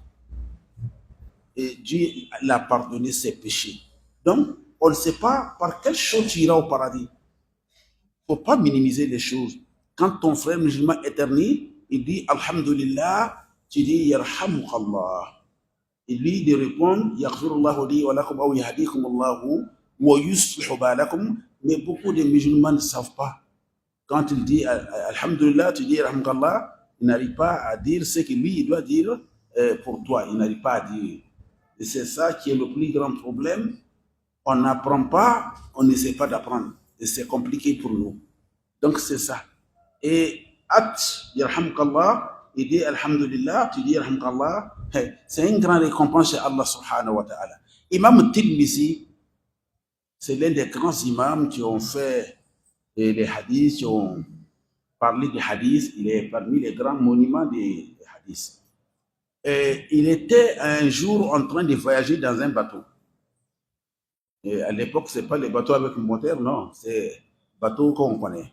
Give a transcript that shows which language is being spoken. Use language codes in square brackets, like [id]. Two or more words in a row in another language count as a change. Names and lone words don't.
[fr] Et Dieu l'a pardonné ses péchés. Donc, on ne sait pas par quelle chose tu iras au paradis. Il ne faut pas minimiser les choses. Quand ton frère musulman éternue, il dit Alhamdulillah, tu dis Yarhamukallah. Et lui, il répond [ar] يغفر الله لي ولكم أو يهديكم الله ويصلح بالكم. [fr] Mais beaucoup de musulmans ne savent pas. Quand il dit Alhamdulillah, tu dis Yarhamukallah, il n'arrive pas à dire ce que lui, il doit dire pour toi. Il n'arrive pas à dire. Et c'est ça qui est le plus grand problème. On n'apprend pas, on n'essaie pas d'apprendre. Et c'est compliqué pour nous. Donc c'est ça. Et Yarhamukallah, il dit Alhamdulillah, tu dis Yarhamukallah. C'est une grande récompense chez Allah [ar] سبحانه وتعالى. [fr] Imam Tirmizi, c'est l'un des grands imams qui ont fait les hadiths, qui ont parlé des hadiths. Il est parmi les grands monuments des hadiths. Et il était un jour en train de voyager dans un bateau. Et à l'époque, ce n'est pas les bateaux avec le moteur, non, c'est bateau qu'on connaît.